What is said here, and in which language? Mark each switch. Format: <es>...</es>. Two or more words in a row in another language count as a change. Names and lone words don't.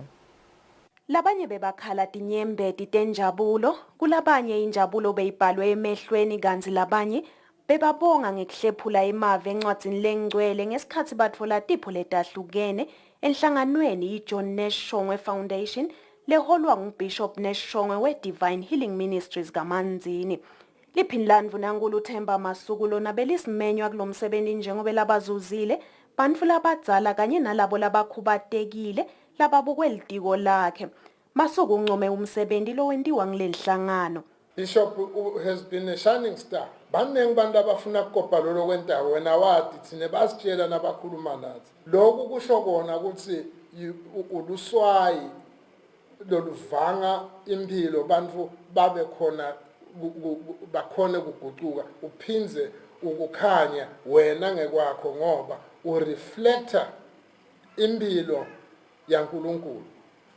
<ss>Labanye bebakhala tinyembe titenjabulo kulabanye injabulo beyibhalwe emehlweni kanti labanye bebabonga ngekuhlephula imave encwadzini lengcwele ngesikhathi batfola tipho letahlukene enhlanganweni i-John Nash Shongwe Foundation leholwa nguBishop Nash Shongwe we-Divine Healing Ministries kaManzini. Liphinlandvu nankulu Themba Masuku lona belisimenywa kulomsebenzi njengoba labazuzile bantfu labadzala kanye nalabo labakhubatekile lababukwe litiko lakhe. Masuku uncome umsebenzi lowentiwa ngilenhlangano.</ss> <en>Bishop has been a shining star.</en> <ss>Banengi bantu abafuna ukukopa lo kwentawo wena wathi thine basitshela nabakhuluma nathi. Lokhu kusho kona ukuthi uluswayi loluvanga impilo bantfu babe khona bakhone kuguquka uphinze ukukhanya wena ngekwakho ngoba ureflecta impilo yaNkulunkulu.</ss>